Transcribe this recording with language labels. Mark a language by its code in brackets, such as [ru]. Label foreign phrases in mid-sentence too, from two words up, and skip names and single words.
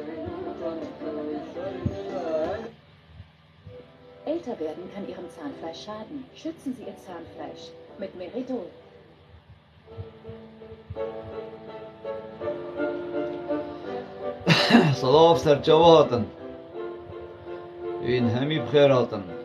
[de] Älter werden kann Ihrem Zahnfleisch schaden. Schützen Sie Ihr Zahnfleisch mit Meridol. [ku] صلاح سر جاوا هاتن این همی بخیر هاتن